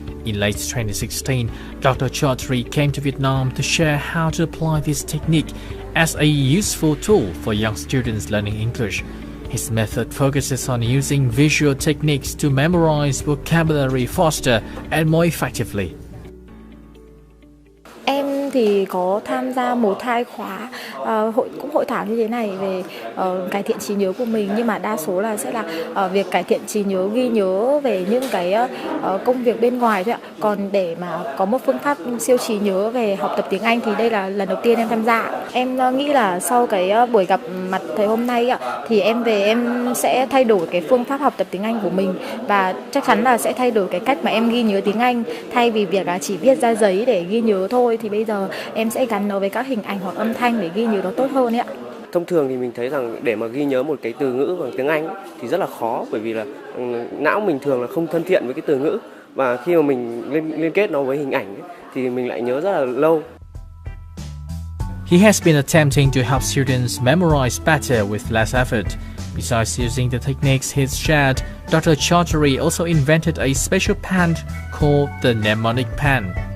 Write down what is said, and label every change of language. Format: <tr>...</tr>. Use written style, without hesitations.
<en>In late 2016, Dr. Chowdhury came to Vietnam to share how to apply this technique as a useful tool for young students learning English. His method focuses on using visual techniques to memorize vocabulary faster and more effectively.</en> <vi>Em thì có tham gia một hai khóa hội thảo như thế này về cải thiện trí nhớ của mình, nhưng mà đa số là sẽ là việc cải thiện trí nhớ, ghi nhớ về những cái công việc bên ngoài thôi ạ. Còn để mà có một phương pháp siêu trí nhớ về học tập tiếng Anh thì đây là lần đầu tiên em tham gia. Em nghĩ là sau cái buổi gặp mặt thầy hôm nay ạ, thì em về em sẽ thay đổi cái phương pháp học tập tiếng Anh của mình, và chắc chắn là sẽ thay đổi cái cách mà em ghi nhớ tiếng Anh. Thay vì việc là chỉ viết ra giấy để ghi nhớ thôi, thì bây giờ em sẽ gắn nó với các hình ảnh hoặc âm thanh để ghi nhớ nó tốt hơn ấy ạ. Thông thường thì mình thấy rằng để mà ghi nhớ một cái từ ngữ bằng tiếng Anh thì rất là khó, bởi vì là não mình thường là không thân thiện với cái từ ngữ, và khi mà mình liên kết nó với hình ảnh thì mình lại nhớ rất là lâu.</vi> <en>He has been attempting to help students memorize better with less effort. Besides using the techniques he's shared, Dr. Chowdhury also invented a special pen called the mnemonic pen.</en>